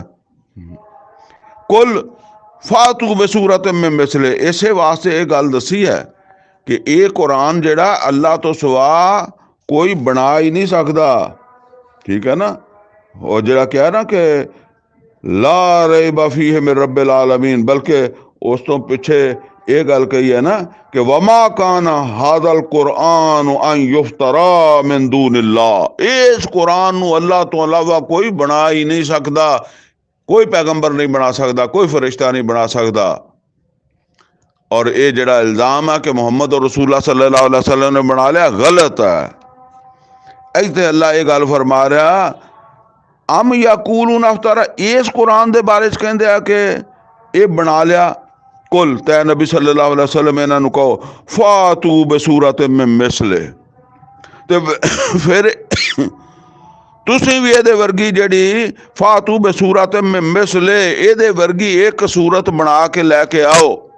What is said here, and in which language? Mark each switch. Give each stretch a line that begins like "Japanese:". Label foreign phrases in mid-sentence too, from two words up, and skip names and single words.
Arabic: قل فأتوا بسورة من مثله,
Punjabi: ਇਸੇ ਵਾਸਤੇ ਇਹ ਗੱਲ ਦੱਸੀ ਹੈ ਕਿ ਇਹ ਕੁਰਾਨ ਜਿਹੜਾ ਅੱਲਾ ਤੋਂ ਸਿਵਾ ਕੋਈ ਬਣਾ ਹੀ ਨਹੀਂ ਸਕਦਾ। ਠੀਕ ਹੈ ਨਾ? ਉਹ ਜਿਹੜਾ ਕਿਹਾ ਨਾ ਕਿ
Arabic: لا ريب فيه من رب العالمين,
Punjabi: ਬਲਕਿ ਉਸ ਤੋਂ ਪਿੱਛੇ ਇਹ ਗੱਲ ਕਹੀ ਹੈ ਨਾ ਕਿ
Arabic: وما كان هذا القرآن أن يفترى من دون الله,
Punjabi: ਇਸ ਕੁਰਾਨ ਨੂੰ ਅੱਲਾ ਤੋਂ ਇਲਾਵਾ ਕੋਈ ਬਣਾ ਹੀ ਨਹੀਂ ਸਕਦਾ। ਕੋਈ ਪੈਗੰਬਰ ਨਹੀਂ ਬਣਾ ਸਕਦਾ, ਕੋਈ ਫਰਿਸ਼ਤਾ ਨਹੀਂ ਬਣਾ ਸਕਦਾ। ਔਰ ਇਹ ਜਿਹੜਾ ਇਲਜ਼ਾਮ ਹੈ ਕਿ ਮੁਹੰਮਦ
Arabic: رسول الله صلى الله عليه وسلم
Punjabi: ਨੇ ਬਣਾ ਲਿਆ, ਗਲਤ ਹੈ। ਇੱਥੇ ਅੱਲਾ ਇਹ ਗੱਲ ਫਰਮਾ ਰਿਹਾ,
Arabic: أم يقولون افتراه,
Punjabi: ਇਸ ਕੁਰਾਨ ਦੇ ਬਾਰੇ ਚ ਕਹਿੰਦੇ ਆ ਕਿ ਇਹ ਬਣਾ ਲਿਆ। ਕੁਲ, ਤੈ ਨਬੀ
Arabic: صلى الله عليه وسلم
Punjabi: ਇਹਨਾਂ ਨੂੰ ਕਹੋ
Arabic: فأتوا بسورة من مثله,
Punjabi: ਤੇ ਫਿਰ ਤੁਸੀਂ ਵੀ ਇਹਦੇ ਵਰਗੀ ਜਿਹੜੀ
Arabic: فأتوا بسورة من مثله,
Punjabi: ਇਹਦੇ ਵਰਗੀ ਇੱਕ ਸੂਰਤ ਬਣਾ ਕੇ ਲੈ ਕੇ ਆਓ।